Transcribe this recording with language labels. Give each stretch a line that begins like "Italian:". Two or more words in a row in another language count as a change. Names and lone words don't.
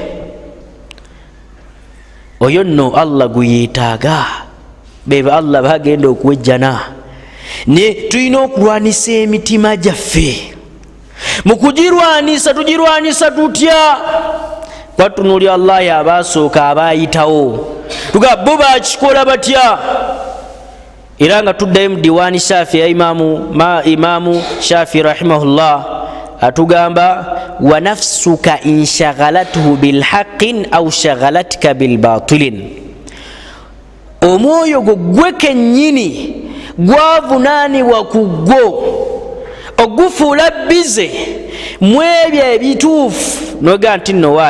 Ganda: oyo nno Allah guyetaaga beba Allah bagenda okuwejjana ne tulina okulwanisa emitima gyaffe mukugirwanisa tugirwanisa tutya kwatunuli Allah yabasooka abayitawo tuga bo bakikola batya era nga tuddayo mu diwani Shafi ya imamu Shafi rahimahullah atugamba
Arabic: ونفسك إن شغلتها بالحق أو شغلتك بالباطل
Ganda: omwoyo gwe kennyini gwavunaanibwa ku gwo ogufuula bize mu ebyo ebituufu noga nti nno waaye